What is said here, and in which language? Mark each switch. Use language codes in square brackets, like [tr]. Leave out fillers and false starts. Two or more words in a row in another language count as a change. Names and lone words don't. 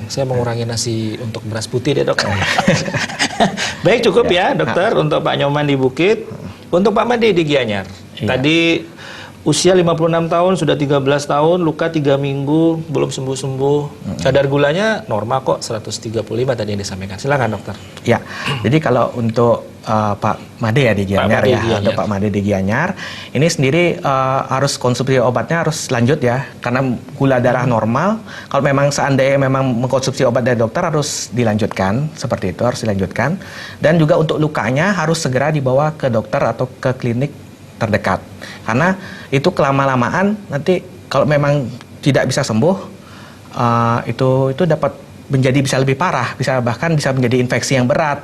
[id] Saya mengurangi nasi untuk beras putih deh, Dok. Baik, cukup ya dokter untuk Pak Nyoman di Bukit. Untuk Pak Made di Gianyar, tadi usia 56 tahun, sudah 13 tahun, luka 3 minggu, belum sembuh-sembuh. Kadar gulanya normal kok, 135 tadi yang disampaikan. Silakan dokter. Ya, jadi kalau untuk Pak Made ya di Gianyar untuk Pak Made di Gianyar, ini sendiri harus konsumsi obatnya harus lanjut ya, karena gula darah normal. Kalau memang seandainya memang mengkonsumsi obat dari dokter harus dilanjutkan, seperti itu harus dilanjutkan. Dan juga untuk lukanya harus segera dibawa ke dokter atau ke klinik terdekat, karena itu kelama-lamaan nanti kalau memang tidak bisa sembuh itu dapat menjadi bisa lebih parah, bahkan bisa menjadi infeksi yang berat.